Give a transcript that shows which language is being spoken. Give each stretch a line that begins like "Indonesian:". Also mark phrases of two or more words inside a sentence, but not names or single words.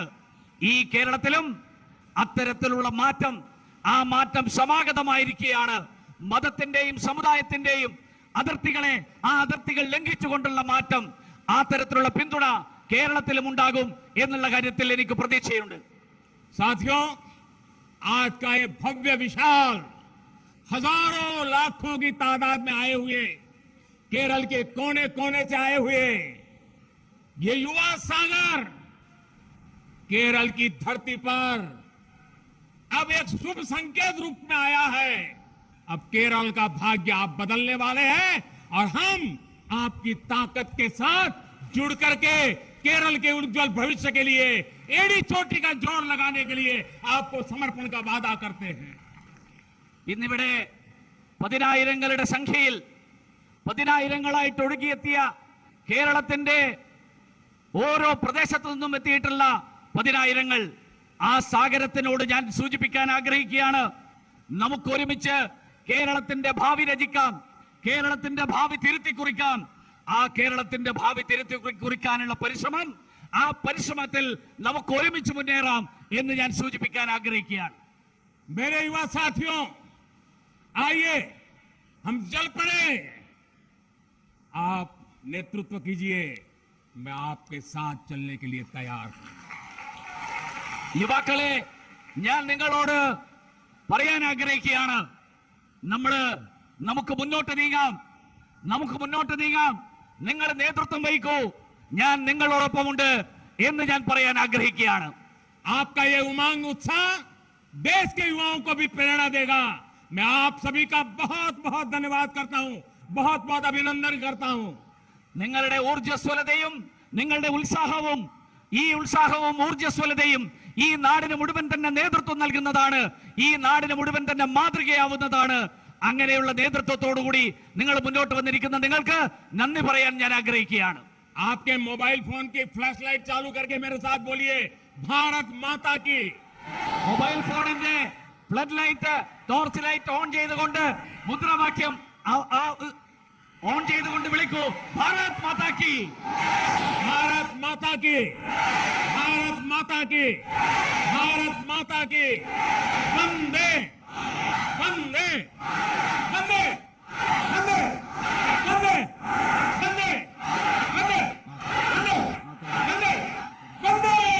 Malayalam: ഈ കേരളത്തിലും അത്തരത്തിലുള്ള മാറ്റം, ആ മാറ്റം സമാഗതമായിരിക്കുകയാണ്. മതത്തിന്റെയും സമുദായത്തിന്റെയും അതിർത്തികൾ ലംഘിച്ചുകൊണ്ടുള്ള മാറ്റം, ആ തരത്തിലുള്ള പിന്തുണ കേരളത്തിലും ഉണ്ടാകും എന്നുള്ള കാര്യത്തിൽ എനിക്ക് പ്രതീക്ഷയുണ്ട്.
Hindi: साथियों, आज का ये भव्य विशाल हजारों लाखों की तादाद में आए हुए, केरल के कोने कोने से आए हुए ये युवा सागर केरल की धरती पर अब एक शुभ संकेत रूप में आया है। अब केरल का भाग्य आप बदलने वाले हैं और हम आपकी ताकत के साथ जुड़ करके केरल के उज्जवल भविष्य के लिए एड़ी चोटी का जोर लगाने के लिए आपको समर्पण का वादा करते हैं।
Malayalam: ഇന്നിവിടെ പതിനായിരങ്ങളുടെ സംഖ്യയിൽ പതിനായിരങ്ങളായിട്ട് ഒഴുകിയെത്തിയ കേരളത്തിന്റെ ഓരോ പ്രദേശത്തു നിന്നും എത്തിയിട്ടുള്ള പതിനായിരങ്ങൾ, ആ സാഗരത്തിനോട് ഞാൻ സൂചിപ്പിക്കാൻ ആഗ്രഹിക്കുകയാണ്, നമുക്ക് ഒരുമിച്ച് കേരളത്തിന്റെ ഭാവി രചിക്കാം, കേരളത്തിന്റെ ഭാവി തിരുത്തി കുറിക്കാം. ആ കേരളത്തിന്റെ ഭാവി തിരുത്തി കുറിക്കാനുള്ള പരിശ്രമം, ആ പരിശ്രമത്തിൽ നമുക്ക് ഒരുമിച്ച് മുന്നേറാം എന്ന് ഞാൻ സൂചിപ്പിക്കാൻ ആഗ്രഹിക്കുകയാണ്.
Hindi: मेरे युवा साथियों, आइए हम चल पड़े, आप नेतृत्व कीजिए, मैं आपके साथ चलने के लिए तैयार हूं.
Malayalam: യുവാക്കളെ, ഞാൻ നിങ്ങളോട് പറയാൻ ആഗ്രഹിക്കുകയാണ്, നമുക്ക് മുന്നോട്ട് നീങ്ങാം, നിങ്ങൾ നേതൃത്വം വഹിക്കൂ, ഞാൻ നിങ്ങളോടൊപ്പമുണ്ട് എന്ന് ഞാൻ പറയാൻ ആഗ്രഹിക്കുകയാണ്.
Hindi: आपका ये उमंग उत्साह देश के युवाओं को भी प्रेरणा देगा. मैं आप सभी का बहुत बहुत धन्यवाद करता हूं, बहुत बहुत अभिनंदन करता हूं.
Malayalam: നിങ്ങളുടെ ഊർജ്ജസ്വലതയും നിങ്ങളുടെ ഉത്സാഹവും, ഈ ഉത്സാഹവും ഊർജ്ജസ്വലതയും ഈ നാടിന് മുഴുവൻ തന്നെ നേതൃത്വം നൽകുന്നതാണ്, ഈ നാടിന് മുഴുവൻ തന്നെ മാതൃകയാവുന്നതാണ്. അങ്ങനെയുള്ള നേതൃത്വത്തോടുകൂടി നിങ്ങൾ മുന്നോട്ട് വന്നിരിക്കുന്ന നിങ്ങൾക്ക് നന്ദി പറയാൻ ഞാൻ ആഗ്രഹിക്കുകയാണ്.
Hindi: आपके
English: mobile phone
Hindi: की
English: flash light
Hindi: चालू करके मेरे साथ बोलिए, भारत माता की.
Malayalam: മൊബൈൽ ഫോണിന്റെ
English: flood light, torch light on
Malayalam: ചെയ്തുകൊണ്ട് മുദ്രാവാക്യം ഓൺ ചെയ്തുകൊണ്ട് വിളിക്കൂ,
Hindi: भारत माता की, भारत माता की, भारत माता की, भारत माता की. वंदे वंदे वंदे वंदे वंदे वंदे वंदे वंदे वंदे.